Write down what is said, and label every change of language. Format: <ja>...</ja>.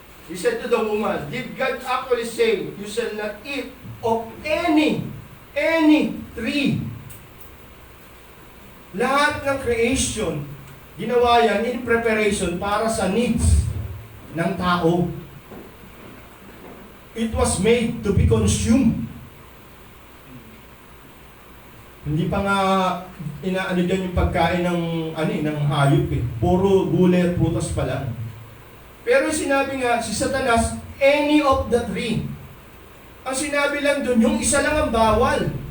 <en>He said to the woman, did God actually say, you shall not eat of any tree?</en> <tl>Lahat ng creation, ginawa yan</tl> <en>in preparation</en> <tl>para sa needs ng tao.</tl> <en>It was made to be consumed.</en> <tl>Hindi pa nga inaano dyan yung pagkain ng hayop eh. Puro gulay at prutas pa lang. Pero sinabi nga si Satanas,</tl> <en>any of the three.</en> <tl>Ang sinabi lang dun, yung isa lang ang bawal.</tl>